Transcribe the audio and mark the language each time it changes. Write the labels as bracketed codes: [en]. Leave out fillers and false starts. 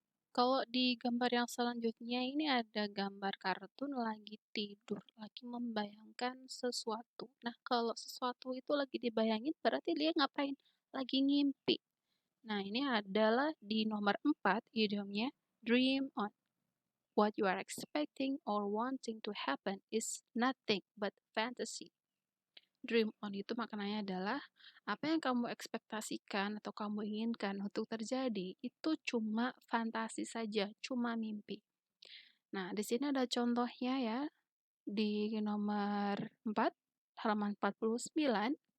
[id] Kalau di gambar yang selanjutnya ini ada gambar kartun lagi tidur, lagi membayangkan sesuatu. Nah, kalau sesuatu itu lagi dibayangin berarti dia ngapain? Lagi ngimpi. Nah, ini adalah di nomor 4 idiomnya dream on. [en] What you are expecting or wanting to happen is nothing but fantasy. [id] Dream on itu maknanya adalah apa yang kamu ekspektasikan atau kamu inginkan untuk terjadi itu cuma fantasi saja, cuma mimpi. Nah, di sini ada contohnya ya, di nomor 4, halaman 49.